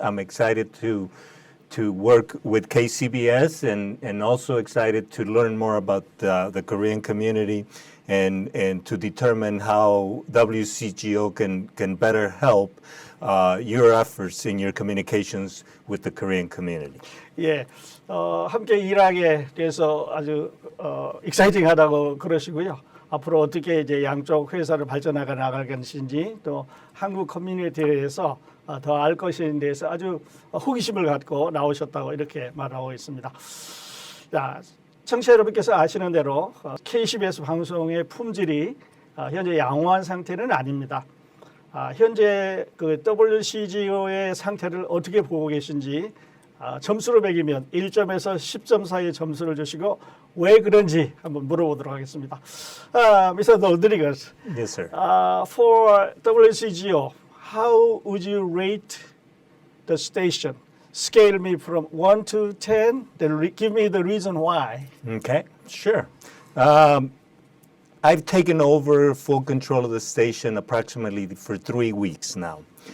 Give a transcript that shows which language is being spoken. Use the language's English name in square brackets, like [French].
[English] I'm excited to work with KCBS and also excited to learn more about the Korean community and to determine how WCGO can better help your efforts in your communications with the Korean community. [Korean] 예, 함께 일하게 돼서 아주 익사이팅하다고 그러시고요. 앞으로 어떻게 이제 양쪽 회사를 발전해 나갈 것인지 또 한국 커뮤니티에 대해서 더 알 것에 대해서 아주 호기심을 갖고 나오셨다고 이렇게 말하고 있습니다. 자, 청취자 여러분께서 아시는 대로 KCBS 방송의 품질이 현재 양호한 상태는 아닙니다. 현재 그 WCGO의 상태를 어떻게 보고 계신지 점수로 매기면 1점에서 10점 사이의 점수를 주시고 왜 그런지 한번 물어보도록 하겠습니다. [English] Mr. Rodriguez, Yes, sir. For WCGO, how would you rate the station? Scale me from 1 to 10, then give me the reason why. Okay, sure. I've taken over full control of the station approximately for 3 weeks now.